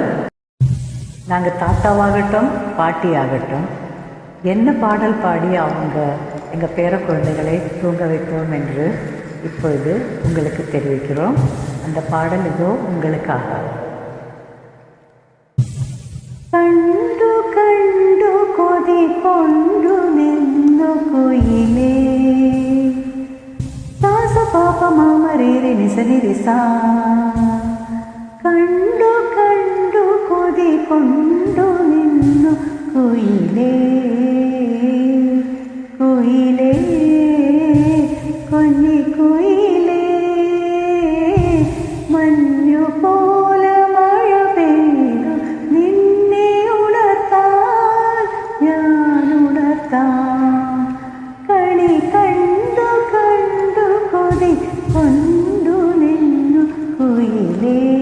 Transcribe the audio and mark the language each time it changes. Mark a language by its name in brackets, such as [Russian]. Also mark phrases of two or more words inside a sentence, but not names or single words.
[Tamil] நாங்கள் தாத்தாவாகட்டும் பாட்டியாகட்டும் என்ன பாடல் பாடி எங்கள் பேர குழந்தைகளை தூங்க வைப்போம் என்று இப்பொழுது உங்களுக்கு தெரிவிக்கிறோம். அந்த பாடல் இதோ உங்களுக்காக. [Malayalam] കണ്ടു കണ്ടു കൊതി കൊണ്ടു നിന്നു കുയിലേ നിസനിരിസാ കണ്ടു കണ്ടു കൊതി കൊണ്ടു നിന്നു കുയിലേ കുയിലേ കുഞ്ഞി കുയിലേ മഞ്ഞു പോലെ മഴ പെയ്തു നിന്നെ ഉണർത്താൻ ഞാൻ ഉണർത്താം കണി കണ്ടു കണ്ടു കൊതി കൊണ്ടു നിന്നു കുയിലേ